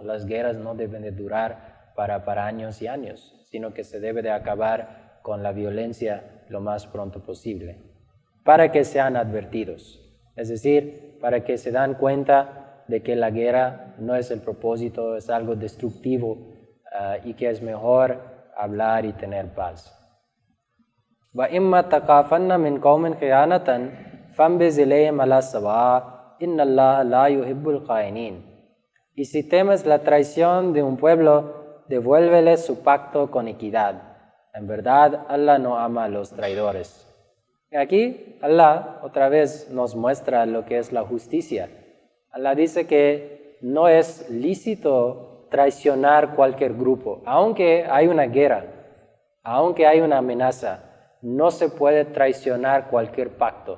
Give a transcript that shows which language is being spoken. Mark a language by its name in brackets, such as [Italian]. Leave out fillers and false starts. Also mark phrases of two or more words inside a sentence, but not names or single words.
[Spanish] Las guerras no deben de durar para años y años, sino que se debe de acabar con la violencia lo más pronto posible, para que sean advertidos. Es decir, para que se dan cuenta de que la guerra no es el propósito, es algo destructivo y que es mejor hablar y tener paz. [Arabic] وَإِمَّا تَخَافَنَّ مِنْ قَوْمٍ خِيَانَةً فَانبِذْ إِلَيْهِمْ عَلَى السَّوَاءِ إِنَّ اللَّهَ لَا يُحِبُّ الْخَائِنِينَ. [Spanish] Y si temes la traición de un pueblo, devuélvele su pacto con equidad. En verdad, Allah no ama a los traidores. Y aquí, Allah otra vez nos muestra lo que es la justicia. Allah dice que no es lícito traicionar cualquier grupo, aunque hay una guerra, aunque hay una amenaza, no se puede traicionar cualquier pacto.